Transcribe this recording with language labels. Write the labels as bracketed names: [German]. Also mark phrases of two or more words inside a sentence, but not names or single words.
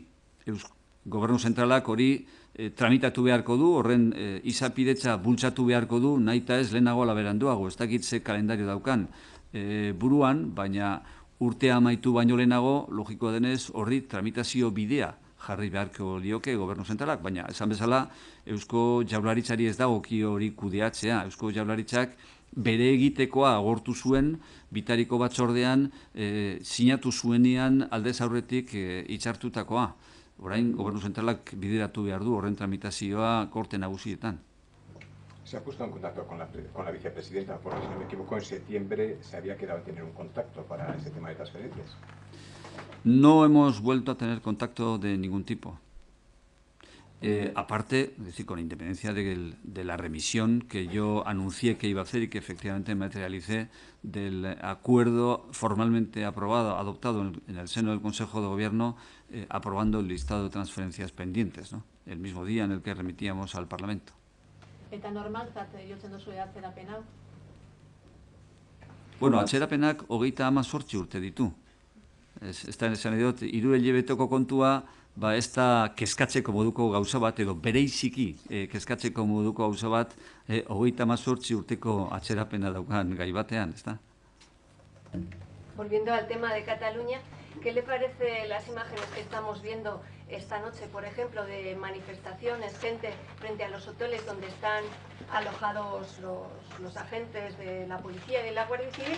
[Basque] Gobernu Zentralak hori tramitatu beharko du, horren izapidetza bultzatu beharko du, nahita ez lehenago ala beranduago, ez dakit ze kalendario daukan buruan, baina urtea amaitu baino lehenago, logikoa denez, horri tramitazio bidea jarri beharko lioke Gobernu Zentralak, baina esan bezala Eusko Jaurlaritzari ez dagokio hori kudeatzea. Eusko Jaurlaritzak bere egitekoa agortu zuen bitariko batzordean sinatu zuenean aldez aurretik hitzartutakoa. Orain Gobernu Zentralak bideratu behar du horren tramitazioa Korte Nagusietan. [Spanish] Se ha puesto en contacto con la vicepresidenta, porque si no me equivoco, en septiembre se había quedado en tener un contacto para ese tema de transferencias. No hemos vuelto a tener contacto de ningún tipo. Aparte, es decir, con independencia de la remisión que yo anuncié que iba a hacer y que efectivamente materialicé del acuerdo formalmente adoptado en el seno del Consejo de Gobierno, aprobando el listado de transferencias pendientes, ¿no? El mismo día en el que remitíamos al Parlamento. [Basque] Eta normaltzat jotzen duzue atzerapen hau? Bueno, atzerapenak 38 urte ditu. Ez da esan edot, 3 hilabeteko kontua, ez da kezkatzeko moduko gauza bat, edo bereiziki kezkatzeko moduko gauza bat, 38 urteko atzerapena daukan gai batean, ez da? [Spanish] Volviendo al tema de Cataluña, ¿qué le parece las imágenes que estamos viendo esta noche, por ejemplo, de manifestaciones, gente frente a los hoteles donde están alojados los agentes de la policía y de la Guardia Civil?